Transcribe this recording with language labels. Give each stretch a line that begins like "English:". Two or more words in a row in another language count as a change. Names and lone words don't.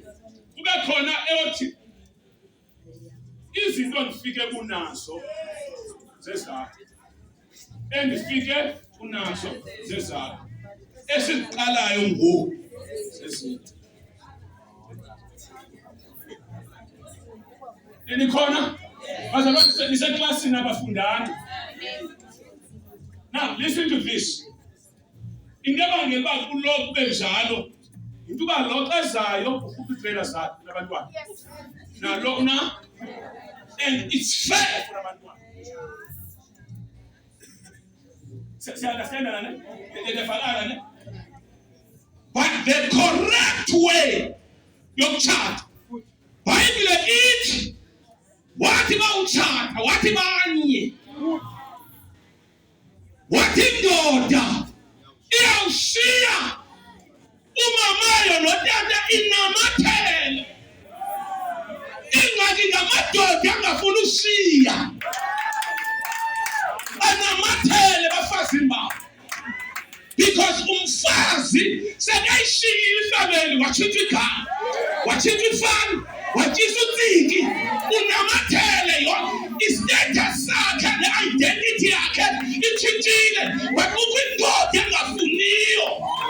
Xhosa: Kube khona eyothi izinto ndifike kunazo zezakho. Endifike kunazo zezakho. Esiqalayo ngoku sezinto. Nikhona? Bazalwane niseklasini abafundana.
English: Now listen to this. Into ebangela uba kulo kube njalo, into uba lo xezayo ukhupha itrailer zakhe nabantwana.
Xhosa: Nalo una,
English: and it's fair for abantwana.
Xhosa: Siyaunderstandana ne?
English: But the correct way
Xhosa: yokutshata, Bible ithi wathi bawutshata, wathi banye, wathi indoda iyawushiya umamayo notata inamathele. Ingxaki ngamadoda angafuni ushiya anamathele bafazini babo, because umfazi sekayishiyile ifamily wachitha igama, wachitha ifani, wachisa utsiki, unamathele yona, istatus sakhe ne-identity yakhe itshintshile, wakukho indoda engafuniyo.